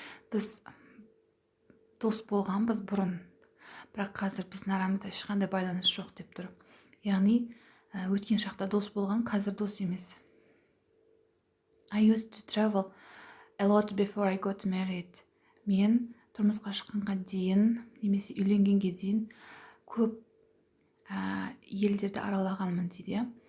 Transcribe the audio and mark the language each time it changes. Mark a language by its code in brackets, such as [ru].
[kk] Біз дос болғанбыз бұрын, бірақ қазір біздің арамызда ешқандай байланыс жоқ деп тұр. Яғни өткен шақта дос болған, қазір дос емес. [en] I used to travel a lot before I got married. [kk] Мен тұрмысқа шыққанға дейін немесе үйленгенге дейін көп елдерді аралағанмын дейді.